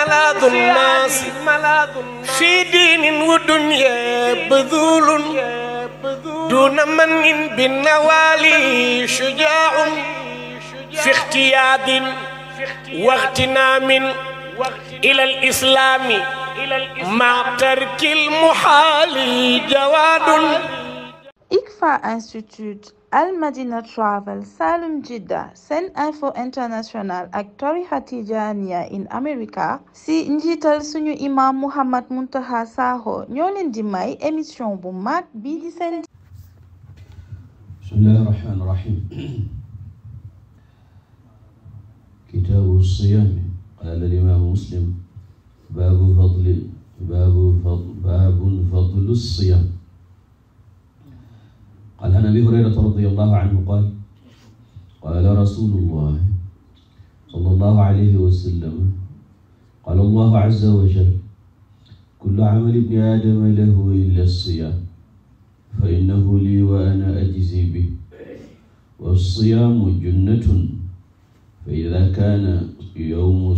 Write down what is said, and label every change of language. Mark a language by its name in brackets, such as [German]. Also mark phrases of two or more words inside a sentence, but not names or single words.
[Arabic] ملاذ الناس في دين ودنيا بذول دون من بالنوالي شجاع في اختياد واغتنام إلى الإسلام مع ترك المحال جواد. [Wolof] ICFA Institute, Al Madina Travel, Salum Jidda, Sen Info International ak tarixa Tijaaniya in America si njiital suñu imam Mouhammad Muntaqa Sakho ñoo leen di may émission bu mag bii di seen [Arabic] بسم الله الرحمن الرحيم كتاب الصيام قال الإمام مسلم باب فضل الصيام. قال عن أبي هريرة رضي الله عنه قال رسول الله صلى الله عليه وسلم قال الله عز وجل كل عمل ابن آدم له إلا الصيام فإنه لي وأنا أجزي به والصيام جنة فإذا كان يوم